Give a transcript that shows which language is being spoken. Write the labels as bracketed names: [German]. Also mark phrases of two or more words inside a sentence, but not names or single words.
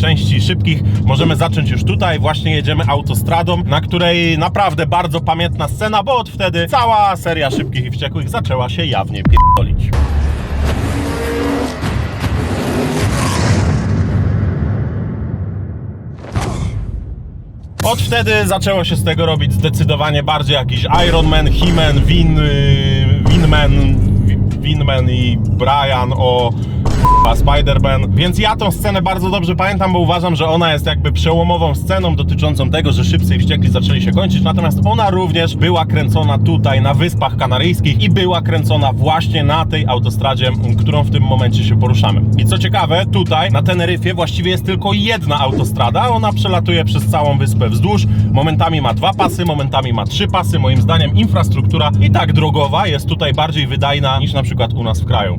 [Polish] części szybkich możemy zacząć już tutaj. Właśnie jedziemy autostradą, na której naprawdę bardzo pamiętna scena, bo od wtedy cała seria szybkich i wściekłych zaczęła się jawnie pierdolić. Od wtedy zaczęło się z tego robić zdecydowanie bardziej jakiś Iron Man, He-Man, Winman i Brian o Spider-Man, więc ja tą scenę bardzo dobrze pamiętam, bo uważam, że ona jest jakby przełomową sceną dotyczącą tego, że Szybcy i Wściekli zaczęli się kończyć, natomiast ona również była kręcona tutaj na Wyspach Kanaryjskich i była kręcona właśnie na tej autostradzie, którą w tym momencie się poruszamy. I co ciekawe, tutaj na Teneryfie właściwie jest tylko jedna autostrada, ona przelatuje przez całą wyspę wzdłuż, momentami ma 2 pasy, momentami ma 3 pasy, moim zdaniem infrastruktura i tak drogowa jest tutaj bardziej wydajna niż na przykład u nas w kraju.